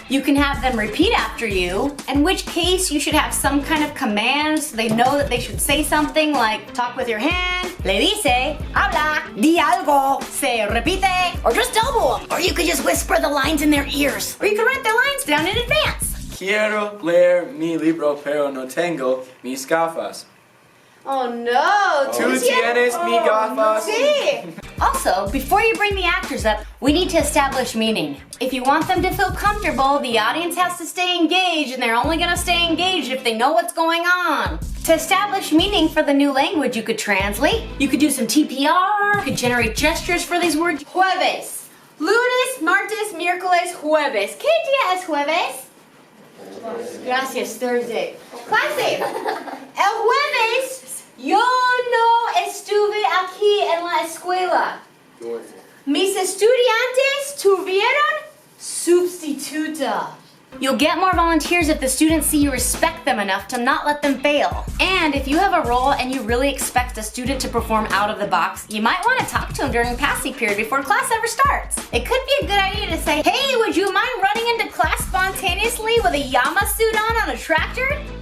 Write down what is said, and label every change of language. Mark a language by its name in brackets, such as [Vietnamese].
[English] You can have them repeat after you, in which case you should have some kind of command so they know that they should say something like talk with your hand, [Spanish] le dice, habla, di algo, se repite, [English] or just elbow them. Or you could just whisper the lines in their ears. Or you could write the lines down in advance. [Spanish] Quiero leer mi libro pero no tengo mis gafas. Oh no! Tú tienes mi gafas. Sí! [English] Also, before you bring the actors up, we need to establish meaning. If you want them to feel comfortable, the audience has to stay engaged, and they're only gonna stay engaged if they know what's going on. To establish meaning for the new language, you could translate, you could do some TPR, you could generate gestures for these words. [Spanish] Jueves. Lunes, martes, miércoles, jueves. ¿Qué día es jueves? Gracias, Thursday. Clase. El jueves, yo no estuve aquí en la escuela. Mis estudiantes tuvieron sustituta. [English] You'll get more volunteers if the students see you respect them enough to not let them fail. And if you have a role and you really expect a student to perform out of the box, you might want to talk to them during passing period before class ever starts. It could be a good idea to say, hey, would you mind running into class spontaneously with a Yama suit on a tractor?